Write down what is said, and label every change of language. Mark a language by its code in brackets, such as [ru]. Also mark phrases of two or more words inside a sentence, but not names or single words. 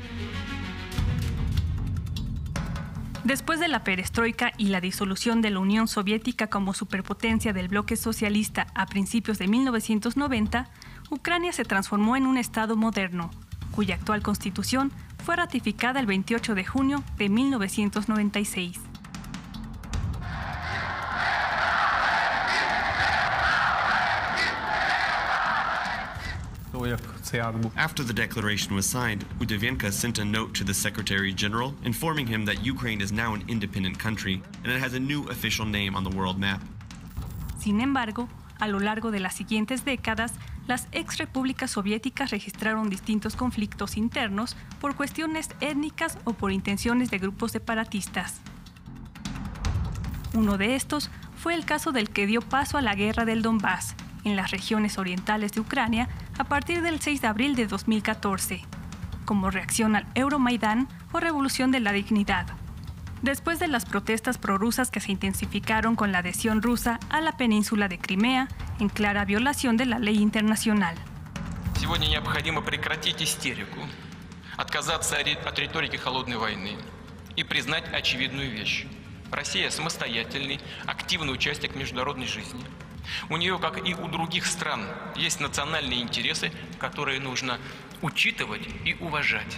[es] Después de la perestroika y la disolución de la Unión Soviética como superpotencia del bloque socialista a principios de 1990, Ucrania se transformó en un Estado moderno, cuya actual constitución fue ratificada el 28 de junio de 1996. [en] After the declaration was signed, Udovenko sent a note to the Secretary General informing him that Ukraine is now an independent country and it has a new official name on the world map. [es] Sin embargo, a lo largo de las siguientes décadas, las exrepúblicas soviéticas registraron distintos conflictos internos por cuestiones étnicas o por intenciones de grupos separatistas. Uno de estos fue el caso del que dio paso a la guerra del Donbass, en las regiones orientales de Ucrania, a partir del 6 de abril de 2014, como reacción al Euromaidán o Revolución de la Dignidad. Después de las protestas prorrusas que se intensificaron con la adhesión rusa a la península de Crimea, en clara violación de la ley internacional. [ru] Сегодня необходимо прекратить истерику, отказаться от риторики холодной войны и признать очевидную вещь. Россия самостоятельный, активный участник международной жизни. У нее, как и у других стран, есть национальные интересы, которые нужно учитывать и уважать.